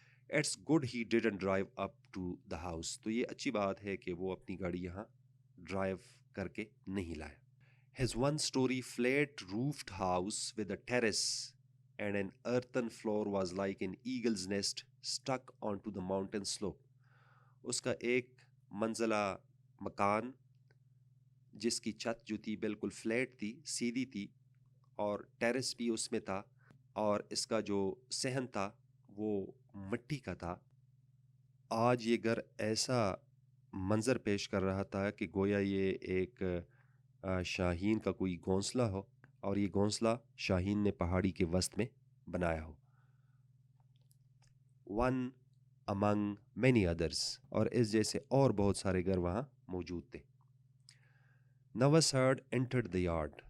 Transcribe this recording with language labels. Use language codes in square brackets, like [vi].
[en] It's good he didn't drive up to the house. [ur] تو یہ اچھی بات ہے کہ وہ اپنی گاڑی یہاں ڈرائیو کر کے نہیں لایا. [en] His one-story flat-roofed house with a terrace and an earthen floor was like an eagle's nest stuck onto the mountain slope. [ur] اس کا ایک منزلہ مکان جس کی چھت جو تھی بالکل فلیٹ تھی, سیدھی تھی, اور ٹیرس بھی اس میں تھا, اور اس کا جو صحن تھا وہ مٹی کا تھا. آج یہ گھر ایسا منظر پیش کر رہا تھا کہ گویا یہ ایک شاہین کا کوئی گھونسلہ ہو, اور یہ گھونسلہ شاہین نے پہاڑی کے وسط میں بنایا ہو. One [en] among many others, [ur] اور اس جیسے اور بہت سارے گھر وہاں موجود تھے. [en] Navasard entered the yard.